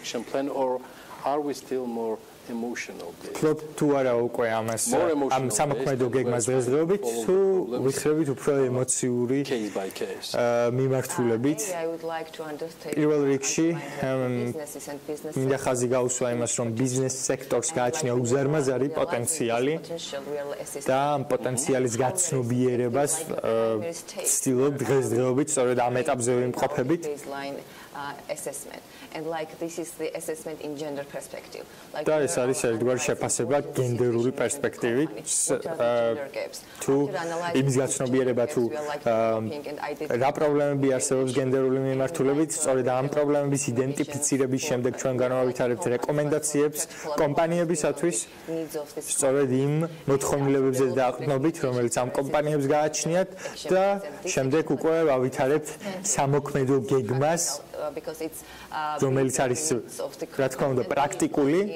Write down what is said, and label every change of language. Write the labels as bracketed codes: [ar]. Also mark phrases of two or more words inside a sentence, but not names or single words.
[ka] ფლობ თუ არა უკვე ამას ამ სამოქმედო გეგმას დღესდღეობით თუ ვიხსენებით უფრო ემოციური მიმართულებით პირველ რიგში მინდა ხაზი გაუსვა იმას რომ ბიზნეს სექტორს გააჩნია უზარმაზარი პოტენციალი და ამ პოტენციალის გაცნობიერებას ვცდილობ დღესდღეობით სწორედ ამ ეტაპზე ვიმყოფებით [en] assessment and like this is the assessment in gender perspective like [ka] და ეს არის ერთგვარი შეფასება გენდერული პერსპექტივით თუ იმის გაცნობიერება თუ რა პრობლემები არსებობს გენდერული მიმართულებით სწორედ ამ პრობლემების იდენტიფიცირების შემდეგ ჩვენ განავითარებთ რეკომენდაციებს კომპანიებისათვის სწორედ იმ მოთხოვნილებებზე დაყრდნობით რომელიც ამ კომპანიებს გააჩნიათ და შემდეგ უკვე ავითარებთ სამოქმედო გეგმას რომელიც არის რა თქმა უნდა პრაქტიკული